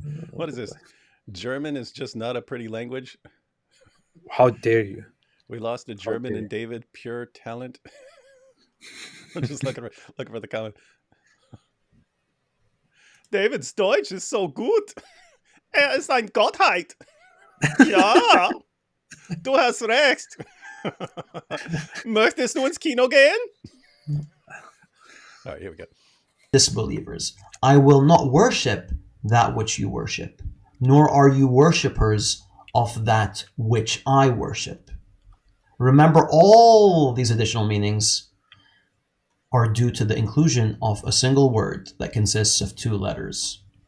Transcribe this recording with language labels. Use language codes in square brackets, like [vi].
[en] What is this? German is just not a pretty language. How dare you? We lost a German in David, pure talent. I'm just looking for the comment. [de] David's Deutsch ist so gut. Ist ein Gottheit. Ja, du hast recht. Möchtest du ins Kino gehen? [en] All right, here we go. Disbelievers, I will not worship that which you worship, nor are you worshippers of that which I worship. Remember, all these additional meanings are due to the inclusion of a single word that consists of two letters.